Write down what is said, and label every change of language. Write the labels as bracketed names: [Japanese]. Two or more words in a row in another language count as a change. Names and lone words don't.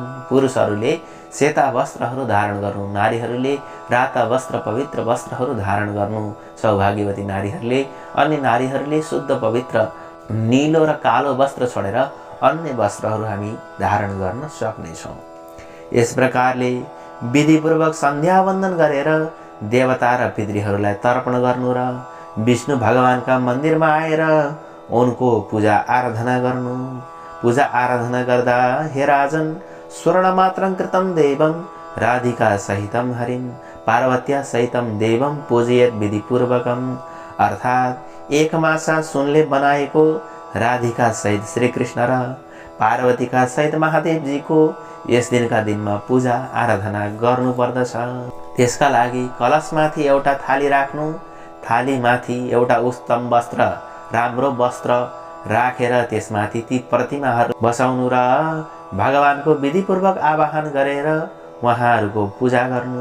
[Nepali] पुरुषहरूले सेता वस्त्रहरू धारण गर्नु, नारीहरूले राता वस्त्र पवित्र वस्त्रहरू धारण गर्नु, सौभाग्यवती नारीहरूले, अन्य नारीहरूले शुद्ध पवित्र नीलो र कालो वस्त्र छोडेर अन्य वस्त्रहरू हामी धारण गर्न सक्नेछौँ। यस प्रकारले विधिपूर्वक सन्ध्या वन्दन गरेर देवता र पितृहरूलाई तर्पण गर्नु र विष्णु भगवानका मन्दिरमा आएर उनको पूजा आराधना गर्नु। पूजा आराधना गर्दा हे राजन, [Sanskrit] स्वर्णमात्रं कृतं देवं राधिका सहितं हरिं पार्वत्या सहितं देवं पूजयेत् विधिपूर्वकम्। [Nepali] अर्थात् एक मासा सुनले बनाएको राधिका सहित श्री कृष्ण र पार्वतीका सहित महादेवजीको यस दिनमा पूजा आराधना गर्नुपर्दछ। त्यसका लागि कलशमाथि एउटा थाली राख्नु, थालीमाथि एउटा उत्तम वस्त्र, राम्रो वस्त्र राखेर त्यसमाथि ती प्रतिमाहरू बसाउनु र भगवानको विधिपूर्वक आवाहन गरेर उहाँहरूको पूजा गर्नु।